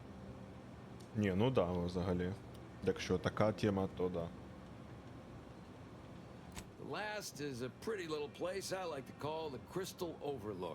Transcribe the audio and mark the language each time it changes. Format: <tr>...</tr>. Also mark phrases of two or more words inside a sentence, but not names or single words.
<uk>Ні, ну да, взагалі. Якщо така тема, то да.</uk> <en>last is a pretty little place I like to call the Crystal Overlook.</en>